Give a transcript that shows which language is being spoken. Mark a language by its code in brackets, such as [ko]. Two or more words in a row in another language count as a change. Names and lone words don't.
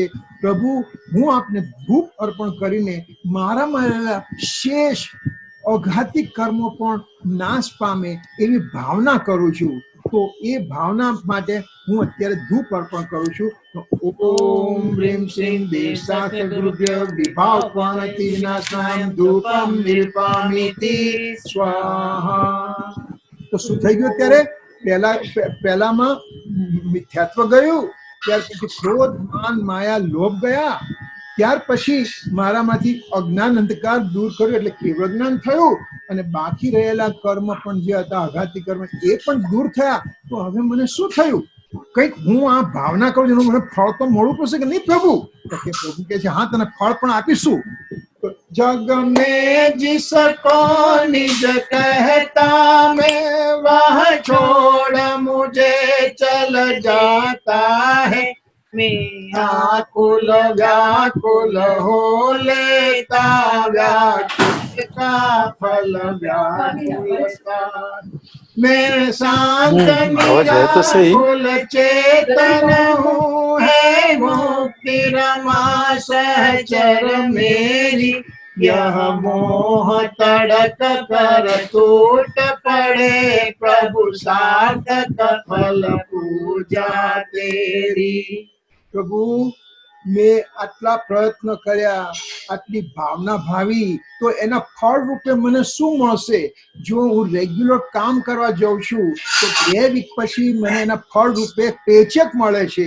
[gu] પ્રભુ હું આપને ધૂપ અર્પણ કરીને મારામાં રહેલા શેષ અઘાતી કર્મો પણ નાશ પામે એવી ભાવના કરું છું। તો એ ભાવના માટે હું અત્યારે ધૂપ અર્પણ કરું છું। [sa] ઓમ રીમ શ્રીમ દેવશાસ્ત્ર ગુરુભ્યો વિભાવ પ્रणति विनाशनाय धूपम निर्पामिति स्वाहा। [gu] તો શું થઈ ગયું? ત્યારે પહેલામાં મિથ્યાત્વ ગયું, ત્યાર પછી ક્રોધ માન માયા લોભ ગયા, ત્યાર પછી મારામાંથી અજ્ઞાન અંધકાર દૂર કર્યું એટલે કેવળ જ્ઞાન થયું અને બાકી રહેલા કર્મ પણ જે હતા અઘાતી કર્મ એ પણ દૂર થયા। તો હવે મને શું થયું? કંઈક હું આ ભાવના કરું છું મને ફળ તો મળવું પડશે કે નહીં પ્રભુ? તો કે પ્રભુ કહે છે હા તને ફળ પણ આપીશું। [hi] जग में जिसको निज कहता मैं वह छोड़ मुझे चल जाता है, मेरा कुल व्याकुल हो लेता व्याकुल का फल व्याकुल का। मैं शांत निराकुल चेतन हूँ है मुक्ति रमा सहचर मेरी, यह मोह तड़क कर टूट पड़े प्रभु सार्थक फल पूजा तेरी। [gu] પ્રભુ મેં આટલા પ્રયત્ન કર્યા આટલી ભાવના ભાવી તો એના ફળ રૂપે મને શું મળશે? જો હું રેગ્યુલર કામ કરવા જાઉં છું તો 2 વીક પછી મને એના ફળ રૂપે પેચેક મળે છે.